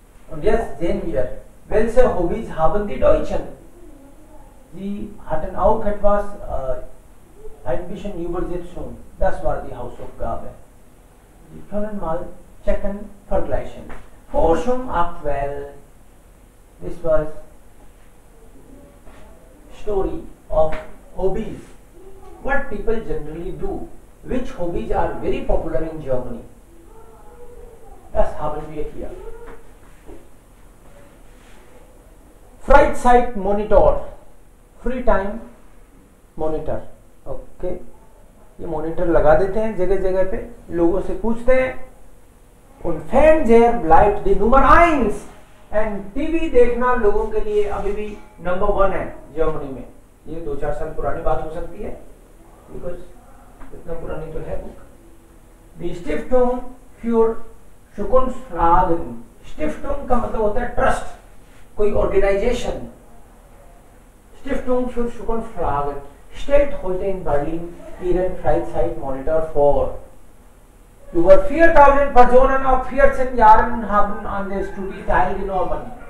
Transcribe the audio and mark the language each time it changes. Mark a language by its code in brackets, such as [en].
[de] Und jetzt sehen wir, welche Hobbys haben die Deutschen? Sie hatten auch etwas, ein bisschen Übersetzung. Das war die Hausaufgabe. Sie können mal checken, vergleichen. Forschung aktuell. [en] This was story of hobbies. What people generally do. Which hobbies are very popular in Germany? [de] Das haben wir hier. Freizeit Monitor, Free Time Monitor. [hi] Okay, ये monitor लगा देते हैं जगह जगह पे, लोगों से पूछते हैं. [de] Und Fernseher bleibt die Nummer 1. [hi] And TV देखना लोगों के लिए अभी भी नंबर 1 है जर्मनी में. ये 2-4 साल पुरानी बात हो सकती है, बिकॉज इतना पुरानी तो है book. [de] Die Stiftung für Zukunftsfragen. [hi] Stiftung का मतलब होता है ट्रस्ट, कोई organisation. [de] Stiftung für Zukunftsfragen stellt heute in Berlin ihren Freizeitmonitor vor. Über 4000 Personen ab 14 Jahren haben an der Studie teilgenommen.